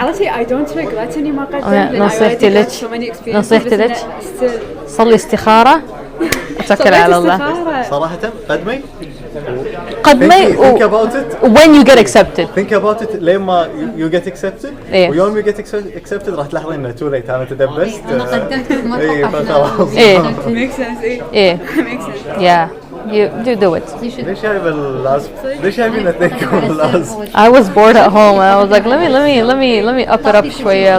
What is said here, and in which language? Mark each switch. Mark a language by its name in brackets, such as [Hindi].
[English] Honestly I don't regret [Arabic] اني ما قدمت. نصيحتي لك صلي استخارة وتوكل على الله. صراحة قدمي [English] think about it when you get accepted. think about it [Arabic] لين ما [English] you get accepted. [Arabic] إيه. ويوم [English] you get accepted [Arabic] راح تلاحظين انه [English] too late. [Arabic] انا تدبست. انا قدمت ما ايه فخلاص. إيه. [English] makes sense [Arabic] إيه. [English] makes sense. Yeah. You do it. [Arabic] ليش جايب اللاسب؟ ليش جايبين اثنينكم اللاسب؟ [English] I was bored at home. I was like, let me up it up [Arabic] شوية.